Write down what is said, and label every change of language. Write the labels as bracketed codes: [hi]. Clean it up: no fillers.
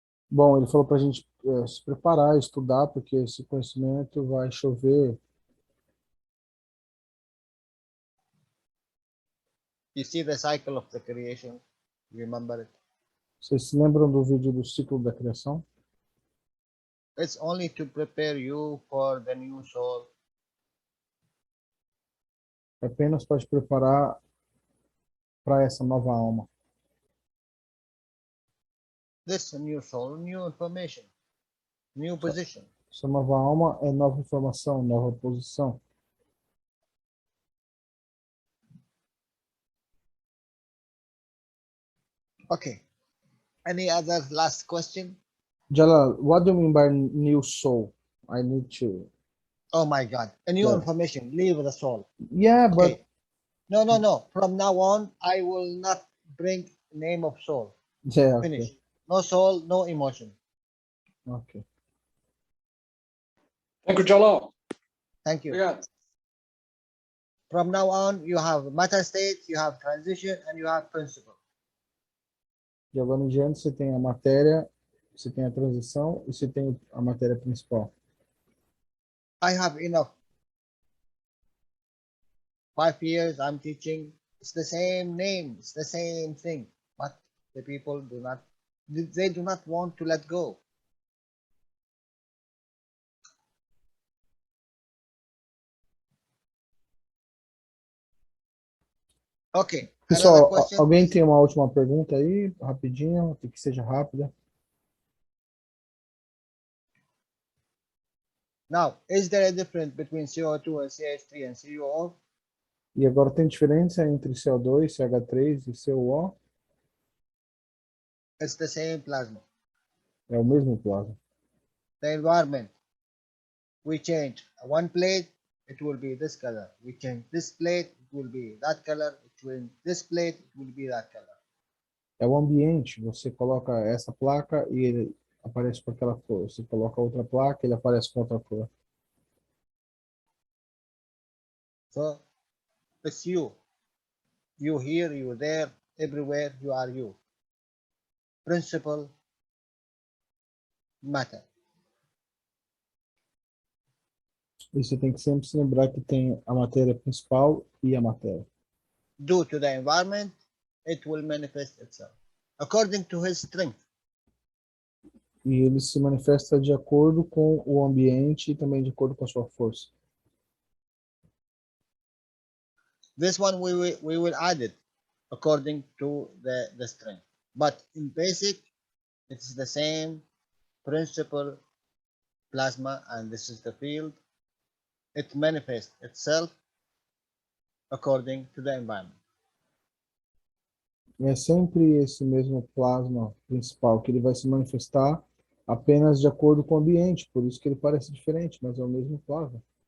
[pt] Bom, ele falou para a gente se preparar, estudar, porque esse conhecimento vai chover. [en] You see the cycle of the creation. Remember it. [pt] Vocês se lembram do vídeo do ciclo da criação? [en] It's only to prepare you for the new soul. [pt] É apenas para te preparar para essa nova alma. [en] This new soul, new information, new position. [pt] Essa nova alma é nova informação, nova posição. [en] Okay. Any other last question? Jalal, what do you mean by new soul? I need to. Oh my God. A new Yeah. information. Leave the soul. Yeah, but Okay. No. From now on, I will not bring name of soul. yeah, Finish. okay. No soul, no emotion. Okay. Thank you, Jalal. Thank you. [pt] Obrigado. [en] From now on, you have matter state, you have transition, and you have principle. [pt] De agora em diante, você tem a matéria, você tem a transição e você tem a matéria principal. [en] I have enough. 5 years I'm teaching. It's the same name. It's the same thing. But the people they do not want to let go. Okay. Another [pt] Pessoal, [en] question, [pt] alguém [en] please? [pt] tem uma última pergunta aí, rapidinho, tem que seja rápida. [en] Now, is there a difference between CO2 and CH3 and CuO? [pt] E agora tem diferença entre CO2, CH3 e CuO? [en] It's the same plasma. [pt] É o mesmo plasma. [en] The environment. We change one plate, it will be this color. We change this plate, it will be that color. We change this plate, it will be that color. [pt] É o ambiente. Você coloca essa placa e ele aparece com aquela cor. Você coloca outra placa, ele aparece com outra cor. [en] So it's you. You here, you there, everywhere you are you. Principle, matter. [pt] E você tem que sempre se lembrar que tem a matéria principal e a matéria. [en] Due to the environment, it will manifest itself according to his strength. [pt] E ele se manifesta de acordo com o ambiente e também de acordo com a sua força. [en] This one we will add it according to the strength. But in basic, it's the same principle plasma, and this is the field. It manifests itself according to the environment. [pt] É sempre esse mesmo plasma principal, que ele vai se manifestar apenas de acordo com o ambiente, por isso que ele parece diferente, mas é o mesmo plasma.